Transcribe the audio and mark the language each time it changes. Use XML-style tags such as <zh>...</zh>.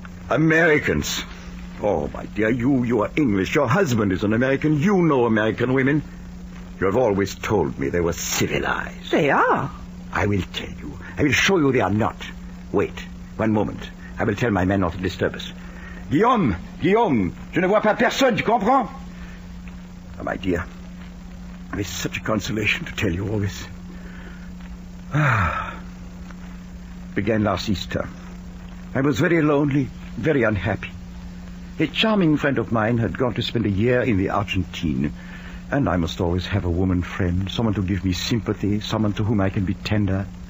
<en>Americans. Oh, my dear, you are English. Your husband is an American. You know American women. You have always told me they were civilized. They are. I will tell you. I will show you they are not. Wait, one moment. I will tell my men not to disturb us.</en> <fr>Guillaume, je ne vois pas personne, tu comprends?</fr> <en>Oh, my dear, it is such a consolation to tell you all this. Began last Easter. I was very lonely, very unhappy. A charming friend of mine had gone to spend a year in the Argentine, and I must always have a woman friend, someone to give me sympathy, someone to whom I can be tender.</en>